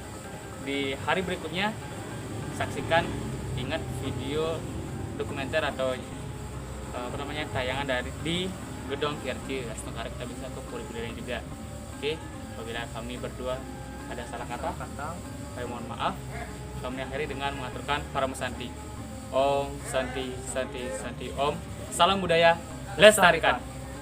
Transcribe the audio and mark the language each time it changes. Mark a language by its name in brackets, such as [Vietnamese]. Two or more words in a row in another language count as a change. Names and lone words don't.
[Indonesian] Jadi di hari berikutnya saksikan, ingat video dokumenter atau tayangan dari di gedung KRC Astungkara kita bisa ke Puri juga. Oke, apabila kami berdua ada salah kata, saya mohon maaf. Kami akhiri dengan mengaturkan para mesanti. [Sanskrit] Om Santi Santi Santi Om. [Indonesian] Salam budaya lestarikan.